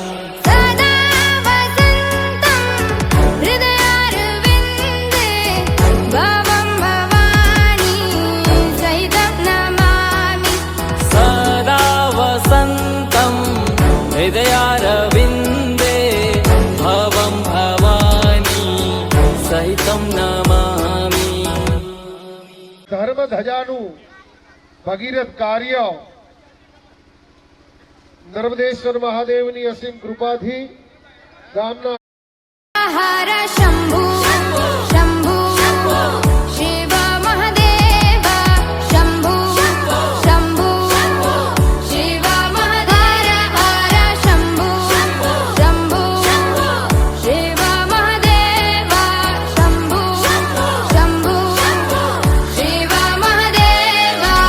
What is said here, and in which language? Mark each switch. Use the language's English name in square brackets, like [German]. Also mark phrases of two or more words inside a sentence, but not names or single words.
[Sanskrit] सदा वसन्तं हृदयारविन्दे भवं भवानी सहितं नमामि सदा वसन्तं हृदयारविन्दे भवं भवानी सहितं नमामि [Gujarati] ધર્મ ધજાનું ભગીરથ કાર્ય નર્મદેશ્વર મહાદેવની અસીમ કૃપાથી ગામના [Sanskrit] हर शम्भु शम्भु शिव महादेव शम्भु शम्भु शिव महादेव हर शम्भु शम्भु शिव महादेव शम्भु शम्भु शिव महादेव